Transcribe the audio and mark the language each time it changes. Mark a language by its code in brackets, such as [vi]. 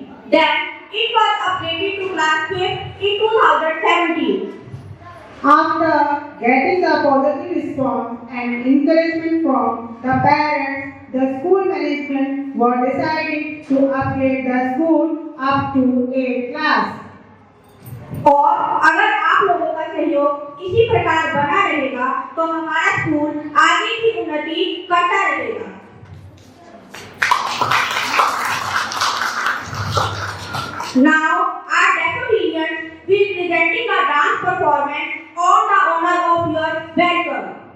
[en] Then, it was upgraded to class 5 in 2017. After getting the positive response and encouragement from the parents, the school management were decided to upgrade the school up to 8th class. [hi] और अगर आप लोगों का सहयोग इसी प्रकार बना रहेगा तो हमारा स्कूल आगे की उन्नति करता रहेगा। [en] Now our decorations will be presenting a dance performance on the honor of your welcome.